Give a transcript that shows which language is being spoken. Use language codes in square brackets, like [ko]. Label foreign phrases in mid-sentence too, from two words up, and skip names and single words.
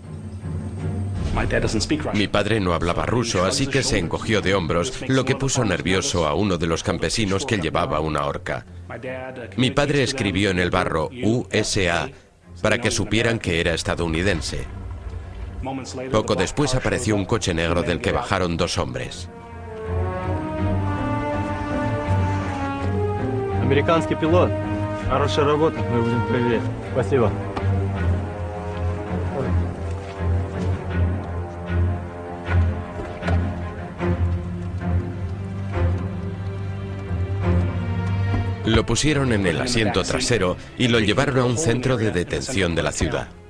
[es] Mi padre no hablaba ruso, así que se encogió de hombros, lo que puso nervioso a uno de los campesinos que llevaba una horca. Mi padre escribió en el barro USA para que supieran que era estadounidense. Poco después apareció un coche negro del que bajaron dos hombres. [ru] Американский пилот. Хорошая работа, мы будем проверять. Спасибо. [es] Lo pusieron en el asiento trasero y lo llevaron a un centro de detención de la ciudad.